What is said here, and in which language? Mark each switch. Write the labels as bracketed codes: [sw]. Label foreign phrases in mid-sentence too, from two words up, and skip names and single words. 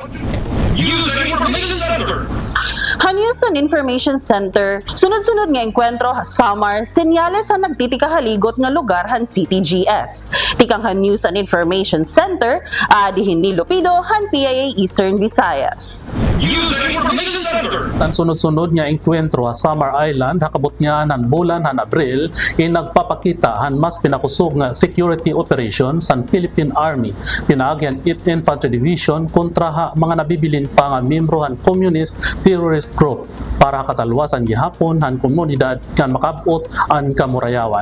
[war] News and Information Center! Hanyusan Information Center, sunod-sunod nga enkwentro Samar, senyales sa nagtitikahaligot nga lugar han CTGS. Tikang Hanyusan Information Center, adi hindi Lupido, han PIA Eastern Visayas. News and Information Center! Ang sunod-sunod nga enkwentro sa Samar Island, hakabot nga nan bulan han Abril, nagpapakita han mas pinakusog nga [en] security operations [war] sa Philippine Army, pinaagyan 8th Infantry Division kontra ha mga nabibilin pa nga membro han [en] communist terrorist group [war] para katalwasan gihapon han komunidad kan makabot ang kamurayawan.